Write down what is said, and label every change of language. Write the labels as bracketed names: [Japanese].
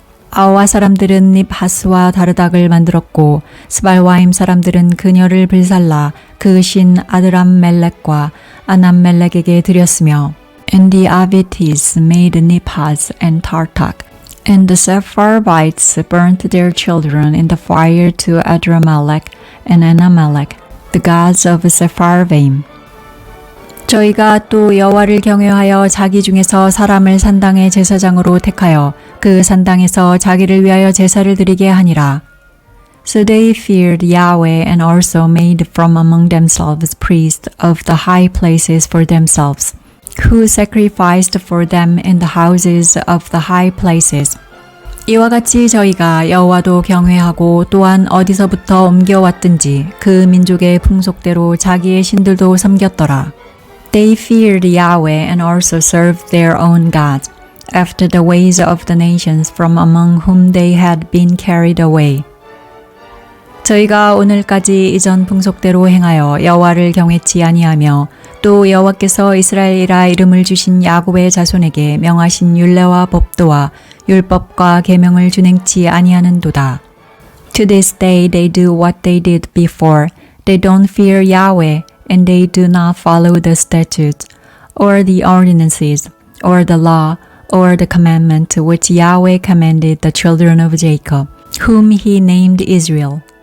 [Korean] 아와 사람들은 닙하스와 다르닥을 만들었고 스발와임 사람들은 그녀를 불살라 그 신 아드람멜렉과 아남멜렉에게 드렸으며 [English] And the Avites made Niphaz and Tartak, and the Sepharvites burnt their children in the fire to Adramelech and Anamelech, the gods of Sepharvaim. [Korean] 저희가 또 여호와를 경외하여 자기 중에서 사람을 산당의 제사장으로 택하여 그 산당에서 자기를 위하여 제사를 드리게 하니라. [English] So they feared Yahweh and also made from among themselves priests of the high places for themselves, who sacrificed for them in the houses of the high places. [Korean] 이와 같이 저희가 여호와도 경외하고 또한 어디서부터 옮겨왔든지 그 민족의 풍속대로 자기의 신들도 섬겼더라. [English] They feared Yahweh and also served their own gods, after the ways of the nations from among whom they had been carried away. [Korean] 저희가 오늘까지 이전 풍속대로 행하여 여호와를 경외치 아니하며 또 여호와께서 이스라엘이라 이름을 주신 야곱의 자손에게 명하신 율례와 법도와 율법과 계명을 준행치 아니하는도다. [English] To this day they do what they did before. They don't fear Yahweh, and they do not follow the statutes, or the ordinances, or the law, or the commandment which Yahweh commanded the children of Jacob, whom he named Israel.